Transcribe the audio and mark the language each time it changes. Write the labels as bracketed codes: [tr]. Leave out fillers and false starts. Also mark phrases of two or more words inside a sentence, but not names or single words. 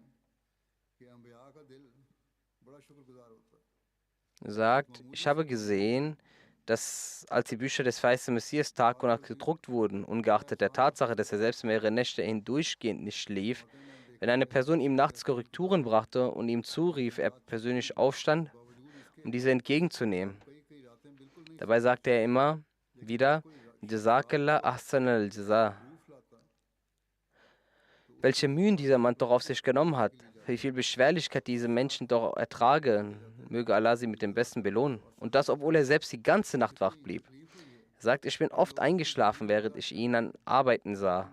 [de] Er sagt, ich habe gesehen, dass als die Bücher des feisten Messias Tag und Nacht gedruckt wurden, ungeachtet der Tatsache, dass er selbst mehrere Nächte hindurchgehend nicht schlief, wenn eine Person ihm nachts Korrekturen brachte und ihm zurief, er persönlich aufstand, um diese entgegenzunehmen. Dabei sagte er immer wieder, [ar] جزاك الله أحسن الجزاء. [de] Welche Mühen dieser Mann doch auf sich genommen hat, wie viel Beschwerlichkeit diese Menschen doch ertragen, möge Allah sie mit dem Besten belohnen. Und das, obwohl er selbst die ganze Nacht wach blieb. Er sagt, ich bin oft eingeschlafen, während ich ihn an Arbeiten sah.